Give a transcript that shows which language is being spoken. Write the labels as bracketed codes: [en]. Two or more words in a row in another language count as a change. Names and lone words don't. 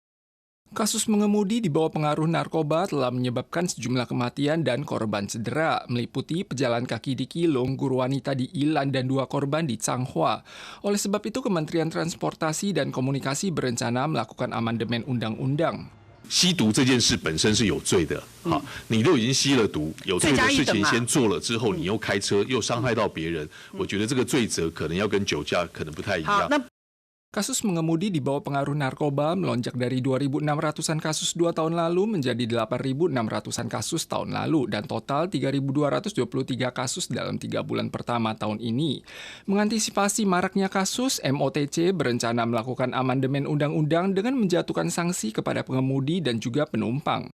[id] Kasus mengemudi di bawah pengaruh narkoba telah menyebabkan sejumlah kematian dan korban cedera, meliputi pejalan kaki di Kilung, guru wanita di Ilan, dan 2 korban di Changhua. Oleh sebab itu, Kementerian Transportasi dan Komunikasi berencana melakukan amandemen undang-undang. [zh] 吸毒这件事本身是有罪的，好，你都已经吸了毒，有罪的事情先做了之后，你又开车又伤害到别人，我觉得这个罪责可能要跟酒驾可能不太一样。 [id] Kasus mengemudi di bawah pengaruh narkoba melonjak dari 2.600-an kasus 2 tahun lalu menjadi 8.600-an kasus tahun lalu dan total 3.223 kasus dalam 3 bulan pertama tahun ini. Mengantisipasi maraknya kasus, MOTC berencana melakukan amandemen undang-undang dengan menjatuhkan sanksi kepada pengemudi dan juga penumpang.